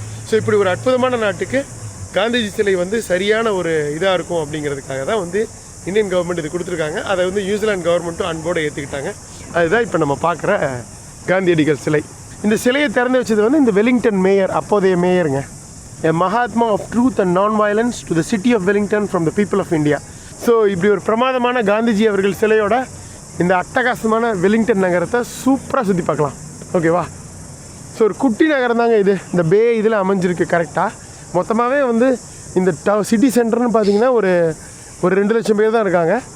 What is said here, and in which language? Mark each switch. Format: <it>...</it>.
<ta>So இப்படி ஒரு அற்புதமான நாட்டுக்கு காந்திஜி சிலை வந்து சரியான ஒரு இதாக இருக்கும் அப்படிங்கிறதுக்காக தான் வந்து இந்தியன் கவர்மெண்ட் இது கொடுத்துருக்காங்க. அதை வந்து நியூசிலாந்து கவர்மெண்ட்டும் அன்போடு ஏற்றுக்கிட்டாங்க. அதுதான் இப்போ நம்ம பார்க்குற காந்தியடிகள் சிலை. இந்த சிலையை திறந்து வச்சது வந்து இந்த வெலிங்டன் மேயர், அப்போதைய மேயருங்க.</ta> <en>A Mahatma of truth and non-violence to the city of Wellington from the people of India.</en> <ta>So இப்படி ஒரு பிரமாதமான காந்திஜி அவர்கள் சிலையோட இந்த அட்டகாசமான வெலிங்டன் நகரத்தை சூப்பராக சுற்றி பார்க்கலாம். ஓகேவா? ஸோ ஒரு குட்டி நகரம் தாங்க இது. இந்த பே இதில் அமைஞ்சிருக்கு கரெக்டாக. மொத்தமாகவே வந்து இந்த சிட்டி சென்டர்னு பார்த்தீங்கன்னா ஒரு 2 லட்சம் பேர் தான் இருக்காங்க.</ta>